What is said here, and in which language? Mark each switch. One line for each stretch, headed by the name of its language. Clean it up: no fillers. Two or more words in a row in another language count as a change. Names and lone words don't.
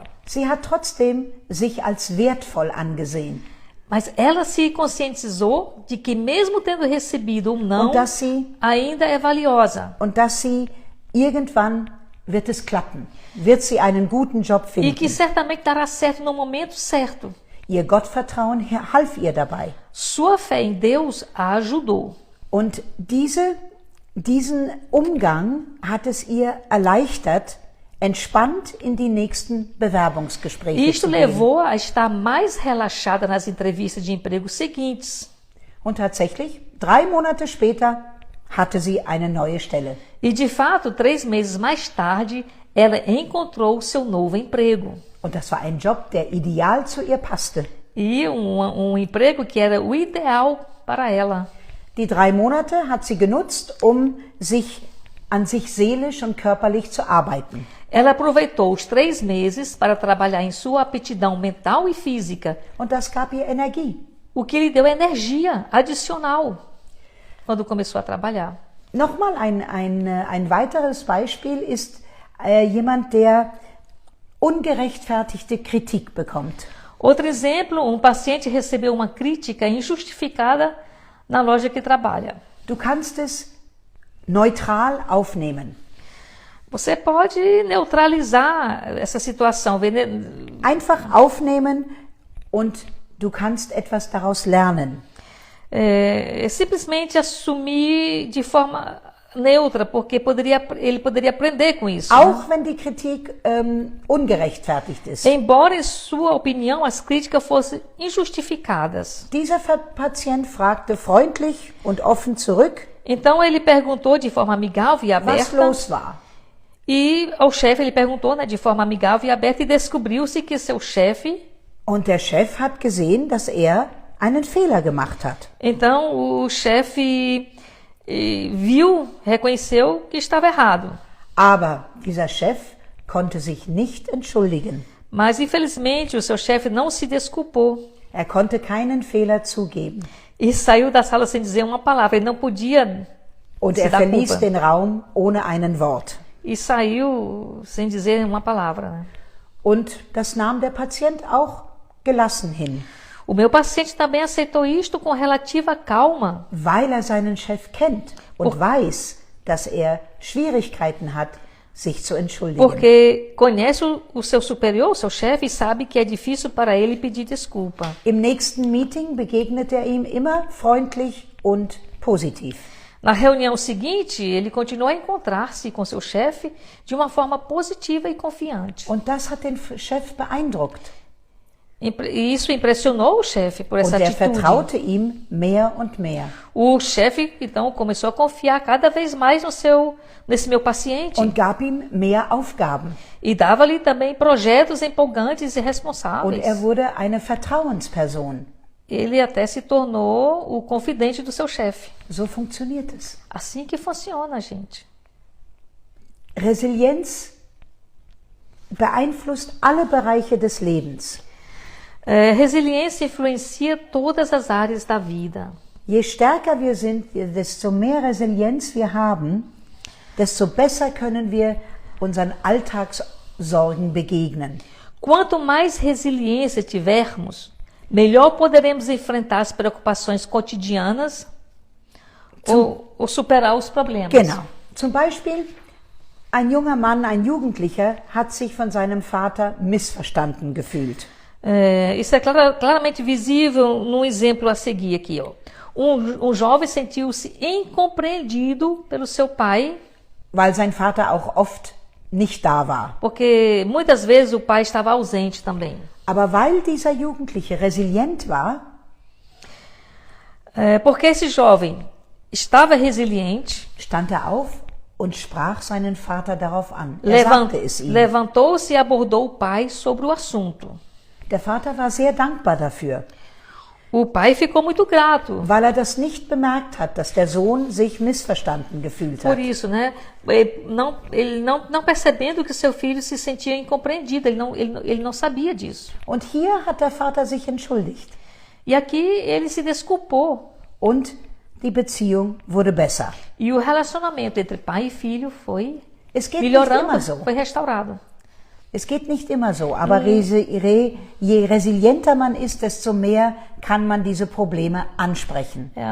German: Sie hat trotzdem sich als wertvoll angesehen
Portuguese: Mas ela se conscientizou de que mesmo tendo recebido um não, ainda é valiosa.
German: und dass sie irgendwann wird es klappen, wird sie einen guten Job
Portuguese: E que
German: finden.
Portuguese: certamente dará certo no momento certo.
German: Ihr Gottvertrauen half ihr dabei.
Portuguese: Sua fé em Deus a ajudou.
German: Und diesen Umgang hat es ihr erleichtert, entspannt in die nächsten Bewerbungsgespräche
Portuguese: Isto
German: zu gehen.
Portuguese: levou a estar mais relaxada nas entrevistas de emprego seguintes.
German: Und tatsächlich, 3 Monate später hatte sie eine neue Stelle.
Portuguese: E de fato, 3 meses mais tarde, ela encontrou seu novo emprego.
German: Und das war ein Job, der ideal zu ihr passte.
Portuguese: E emprego que era o ideal para ela.
German: Die 3 Monate hat sie genutzt, um an sich seelisch und körperlich zu arbeiten.
Portuguese: Ela aproveitou os 3 meses para trabalhar em sua aptidão mental e física,
German: Und das gab ihr Energie.
Portuguese: o que lhe deu energia adicional quando começou a trabalhar.
German: Nochmal ein weiteres Beispiel ist jemand, der ungerechtfertigte Kritik bekommt.
Portuguese: Outro exemplo, paciente recebeu uma crítica injustificada na loja que trabalha.
German: Du kannst es neutral aufnehmen.
Portuguese: Você pode neutralizar essa situação.
German: Einfach aufnehmen und du kannst etwas daraus lernen.
Portuguese: Simplesmente assumir de forma neutra, porque ele poderia aprender com isso.
German: Auch wenn die Kritik ungerechtfertigt ist.
Portuguese: Embora, em sua opinião, as críticas fossem injustificadas.
German: Dieser Patient fragte freundlich und offen zurück,
Portuguese: Então ele perguntou de forma amigável e
German: was
Portuguese: aberta.
German: los war.
Portuguese: E ao chefe ele perguntou, de forma amigável e aberta, e descobriu-se que seu chefe.
German: Und der Chef hat gesehen, dass er einen Fehler gemacht hat.
Portuguese: Então o chefe reconheceu que estava errado.
German: Aber dieser Chef konnte sich nicht entschuldigen.
Portuguese: Mas infelizmente o seu chefe não se desculpou.
German: Er konnte keinen Fehler zugeben.
Portuguese: E saiu da sala sem dizer uma palavra. Ele não podia
German: Und
Portuguese: se
German: er
Portuguese: dar
German: verließ
Portuguese: culpa.
German: den Raum ohne einen Wort.
Portuguese: E saiu sem dizer uma palavra. Né?
German: Und das nahm der Patient auch gelassen hin,
Portuguese: O meu paciente também aceitou isto com relativa calma,
German: weil er seinen Chef kennt und weiß, dass er Schwierigkeiten hat, sich zu entschuldigen.
Portuguese: porque conhece o seu superior, o seu chefe, e sabe que é difícil para ele pedir desculpa.
German: Im nächsten Meeting begegnet er ihm immer freundlich und positiv.
Portuguese: Na reunião seguinte, ele continuou a encontrar-se com seu chefe de uma forma positiva e confiante.
German: Und das hat den Chef beeindruckt.
Portuguese: E isso impressionou o chefe por essa
German: Und er
Portuguese: atitude.
German: vertraute ihm mehr und mehr.
Portuguese: O chefe, então, começou a confiar cada vez mais nesse meu paciente.
German: Und gab ihm mehr Aufgaben.
Portuguese: E dava-lhe também projetos empolgantes e
German: Und
Portuguese: responsáveis.
German: er wurde eine Vertrauensperson.
Portuguese: Ele até se tornou o confidente do seu chefe.
German: So funktioniert es.
Portuguese: Assim que funciona, gente.
German: Resilienz beeinflusst alle Bereiche des Lebens.
Portuguese: Resiliência influencia todas as áreas da vida.
German: Je stärker wir sind, desto mehr Resilienz wir haben, desto besser können wir unseren Alltagssorgen begegnen.
Portuguese: Quanto mais resiliência tivermos, melhor poderemos enfrentar as preocupações cotidianas ou superar os problemas.
German: Genau. Zum Beispiel, ein junger Mann, ein Jugendlicher hat sich von seinem Vater missverstanden gefühlt.
Portuguese: Isso é claramente visível num exemplo a seguir aqui. Ó. Um jovem sentiu-se incompreendido pelo seu pai,
German: weil sein Vater auch oft nicht da war.
Portuguese: porque muitas vezes o pai estava ausente também.
German: Aber weil dieser Jugendliche resilient war,
Portuguese: Porque esse jovem estava resiliente,
German: stand er auf und sprach seinen Vater darauf an. Er sagte es ihm.
Portuguese: levantou-se e abordou o pai sobre o assunto.
German: Der Vater war sehr dankbar dafür,
Portuguese: O pai ficou muito grato
German: weil er das nicht bemerkt hat, dass der Sohn sich missverstanden gefühlt
Portuguese: por
German: hat.
Portuguese: isso, né? Ele não percebendo que seu filho se sentia incompreendido, ele não sabia disso.
German: Und hier hat der Vater sich entschuldigt
Portuguese: E aqui ele se desculpou.
German: und die Beziehung wurde besser.
Portuguese: E o relacionamento entre pai e filho foi
German: Es geht nicht
Portuguese: melhorando,
German: immer so.
Portuguese: foi restaurado.
German: Es geht nicht immer so, aber je resilienter man ist, desto mehr kann man diese Probleme ansprechen.